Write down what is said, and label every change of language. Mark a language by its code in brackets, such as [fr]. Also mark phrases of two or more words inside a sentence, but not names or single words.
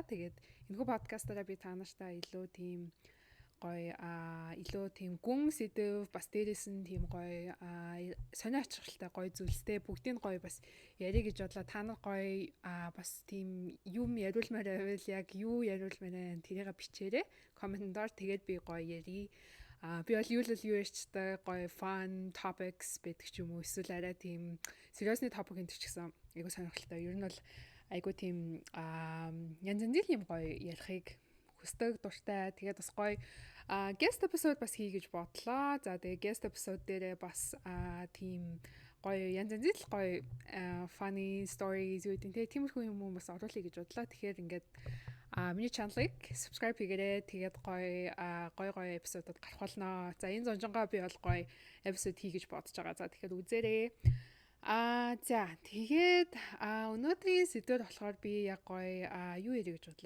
[mn] Тэгээд энэхүү подкастаараа би та нартай илүү тийм гоё илүү тийм гүн сэдв бас дээрээс нь тийм гоё сонио ачаалттай гоё зүйлстэй бүгдийг гоё бас ярих гэж бодлоо. Та нар гоё бас тийм юм яриулмаар байвал яг юу яриулмаар байна тэрийг бичээрэй. Комментээр тэгээд би гоё ярий. Би бол юу ярьчтай гоё [en] fun topics [mn] байдаг ч юм уу эсвэл арай тийм сериусны topic энэ ч гэсэн айгу сонирхолтой. Ер нь бол айгу тийм янз янзын юм гоё ярихыг хүсдэг дуртай. Тэгээд бас гоё [en] guest episode [mn] бас хий гэж бодлоо. За тэгээд [en] guest episode [mn] дээрээ бас тийм гоё янз янзын гоё [en] funny stories [mn] үүдэн тиймэрхүү юм бас оруулъя гэж бодлоо. Тэгэхээр ингээд миний чаналыг subscribe хийгээрэй. Тэгээд гоё эпизодууд гарах болно. За энэ зонжонгоо би бол гоё эпизод хий гэж бодож байгаа. За тэгэхээр үзээрэй. За тэгээд өнөөдрийн сэдвэр болохоор би яг гоё юу ярих гэж бодлоо.